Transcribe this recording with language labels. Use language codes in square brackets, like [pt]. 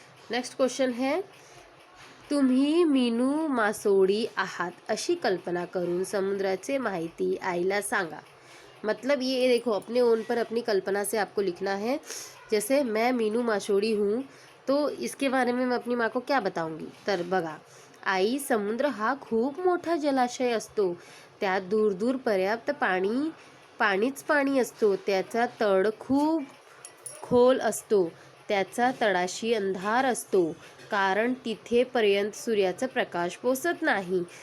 [hi] Next question है, [mr] तुम्ही मीनू मासोळी आहात अशी कल्पना करून समुद्राचे माहिती आईला सांगा। [hi] मतलब ये देखो, अपने ओन पर अपनी कल्पना से आपको लिखना है। जैसे मैं मीनू मासोळी हूँ, तो इसके बारे में मैं अपनी माँ को क्या बताऊंगी। [mr] तर बघा, आई, समुद्र हा खूप मोठा जलाशय असतो। त्यात दूर दूर पर्याप्त पाणीच पाणी असतो। त्याचा तळ खूप खोल असतो। त्याचा तळाशी अंधार असतो, कारण तिथेपर्यंत सूर्याचा प्रकाश पोचत नाही।